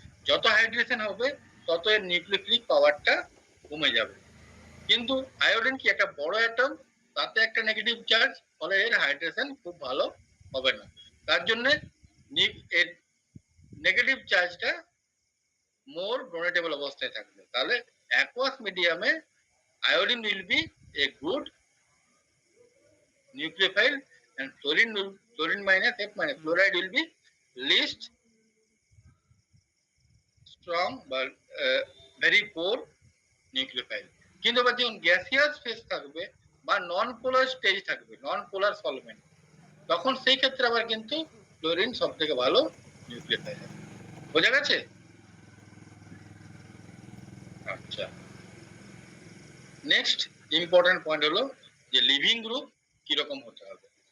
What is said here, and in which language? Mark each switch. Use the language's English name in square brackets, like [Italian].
[Bangla] যত হাইড্রেশন হবে তত এর নিউক্লিওফিলিক পাওয়ারটা কমে যাবে। কিন্তু আয়োডিন কি একটা বড় অ্যাটম, তাতে একটা নেগেটিভ চার্জ, ফলে এর হাইড্রেশন খুব ভালো হবে না। তার জন্য এর নেগেটিভ চার্জটা মোর ডোনেটেবল অবস্থায় থাকবে। তাহলে অ্যাকুয়াস মিডিয়ামে [English] iodine will be a good nucleophile and chlorine minus F minus fluoride will be least strong but very poor nucleophile. [Bangla] কিন্তু আবার যখন গ্যাসিয়াস ফেজ থাকবে বা নন পোলার স্টেজ থাকবে, নন পোলার সলভেন্ট, তখন সেই ক্ষেত্রে আবার কিন্তু ক্লোরিন সব থেকে ভালো নিউক্লিওফাইল হবে। বোঝা গেছে? আচ্ছা, নেক্সট ইম্পর্টেন্ট পয়েন্ট হলো যে লিভিং গ্রুপ কিরকম হতে হবে।